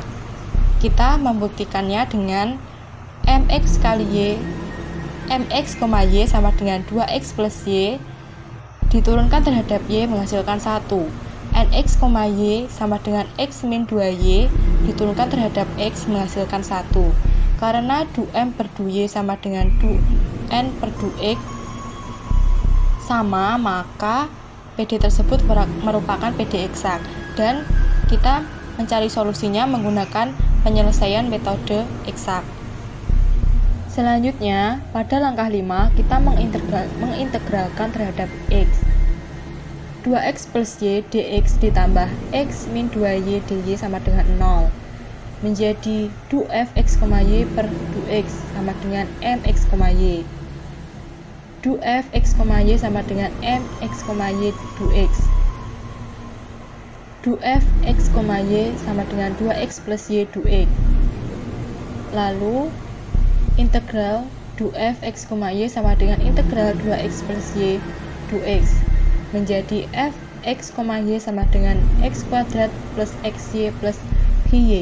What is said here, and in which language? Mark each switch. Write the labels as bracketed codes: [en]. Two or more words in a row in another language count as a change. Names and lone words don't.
[id] Kita membuktikannya dengan mx kali y, mx, y sama dengan 2x plus y diturunkan terhadap y menghasilkan 1. Nx, y sama dengan x min 2y diturunkan terhadap x menghasilkan 1. Karena du m per du y sama dengan du n per du x sama, maka PD tersebut merupakan PD eksak, dan kita mencari solusinya menggunakan penyelesaian metode eksak. Selanjutnya, pada langkah 5, kita mengintegralkan terhadap X. 2X plus Y dx ditambah X min 2Y dy sama dengan 0, menjadi du fx, y per du X sama dengan mx, y. Du fx, y sama dengan mx, y du X. Du fx, y sama dengan 2X plus Y du X. Lalu, integral du fx, y sama dengan integral 2x plus y du x menjadi fx, y sama dengan x kuadrat plus xy plus y.